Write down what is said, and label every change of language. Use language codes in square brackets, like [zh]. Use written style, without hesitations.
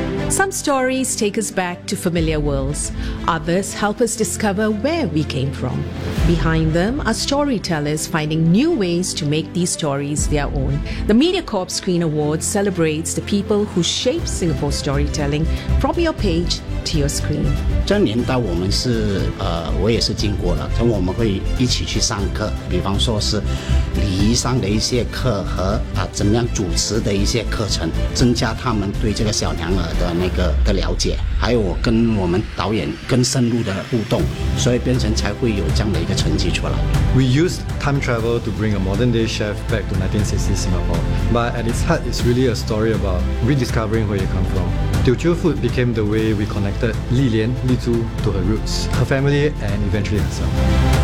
[en] Some stories take us back to familiar worlds. Others help us discover where we came from. Behind them are storytellers finding new ways to make these stories their own. The MediaCorp Screen Awards celebrates the people who shape Singapore storytelling from your page to your screen. [zh] 这年代我们是我也是经过了，我们会一起去上课，比方说是礼仪上的一些课和怎么样主持的一些课程，增加他们对这个小娘儿的那个的了解，还有我跟我们导演更深入的互动，所以变成才会有这样的一个成绩出来。 [en] We use time travel to bring a modern day chef back to 1960 Singapore, but at its heart it's really a story about rediscovering where you come from. Teochew food became the way we connected Li Lian, Li Zhu, to her roots, her family and eventually herself.